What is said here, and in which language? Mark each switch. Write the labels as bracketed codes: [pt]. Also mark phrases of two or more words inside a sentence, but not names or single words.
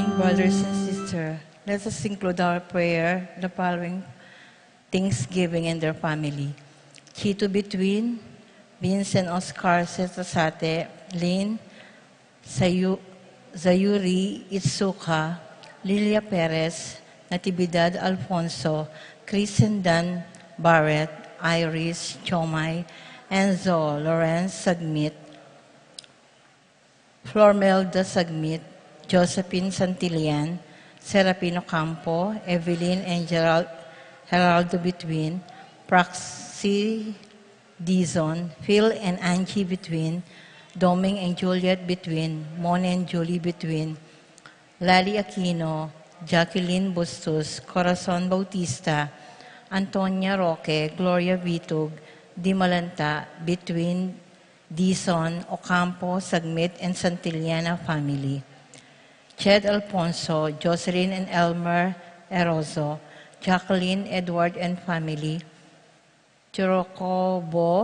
[en] brothers and sisters, let us include our prayer the following Thanksgiving and their family. Chito Between, Vincent Oscar Setasate, Lynn, Zayuri Itsuka, Lilia Perez, Natividad Alfonso, Kristen Dan Barrett, Iris Chomay, Enzo Lawrence Sagmit, Flormelda Sagmit, Josephine Santillan, Serapino Campo, Evelyn and Geraldo Between, Praxi Dizon, Phil and Angie Between, Doming and Juliet Between, Mon and Julie Between, Lali Aquino, Jacqueline Bustos, Corazon Bautista, Antonia Roque, Gloria Vitug, Dimalanta, Between, Dizon, Ocampo, Sagmit, and Santillana family. Ched Alfonso, Jocelyn and Elmer Erozo, Jacqueline, Edward and family, Chorocobo,